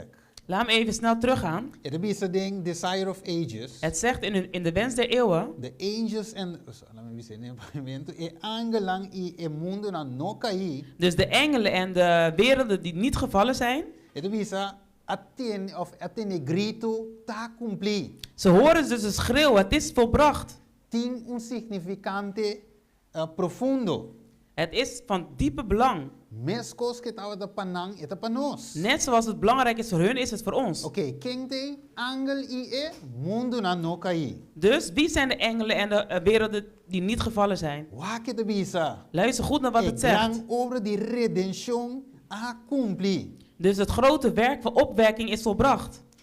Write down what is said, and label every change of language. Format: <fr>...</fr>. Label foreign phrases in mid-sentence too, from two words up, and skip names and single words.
<nl>Laat me even snel teruggaan. Het is een ding, Desire of Ages. Het zegt in de wens der eeuwen. De angels en dus de engelen en de werelden die niet gevallen zijn. Het is een</nl> <pap>grito ta cumpli.</pap> <nl>Ze horen dus een schreeuw, het is volbracht.</nl> <pap>Tin un significante profundo.</pap> <nl>Het is van diepe belang. Net zoals het belangrijk is voor hun, is het voor ons. Dus wie zijn de engelen en de werelden die niet gevallen zijn? Luister goed naar wat het zegt. Dus het grote werk van opwekking is volbracht.</nl>